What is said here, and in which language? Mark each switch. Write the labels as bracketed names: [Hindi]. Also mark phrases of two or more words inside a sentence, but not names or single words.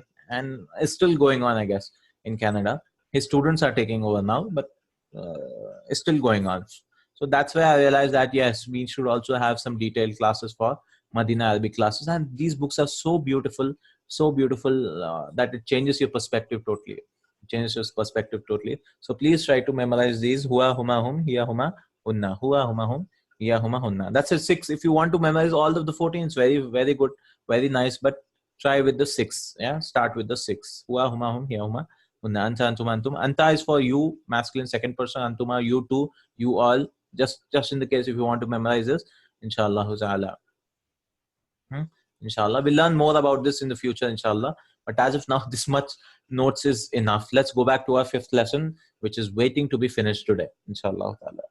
[English] And it's still going on, I guess, in Canada. His students are taking over now, but it's still going on. So that's where I realized that yes, we should also have some detailed classes for Madina Arabic classes. And these books are so beautiful that it changes your perspective totally. It changes your perspective totally. So please try to memorize these. [Arabic] هو هما هم، هي هما هن. هو هما هم، هي هما هن. [English] That's a 6. If you want to memorize all of the 14, it's very, very good, very nice. But try with the 6. Yeah, start with the 6. [Arabic] هو هما هم، هي هما هن. أنت أنتم أنتم. [English] Anta is for you, masculine second person. Antuma, you two, you all. Just in the case if you want to memorize this, [Arabic] إن شاء الله تعالى. [English] Inshallah, we'll learn more about this in the future, inshallah. But as of now, this much notes is enough. Let's go back to our 5th lesson, which is waiting to be finished today, inshallah.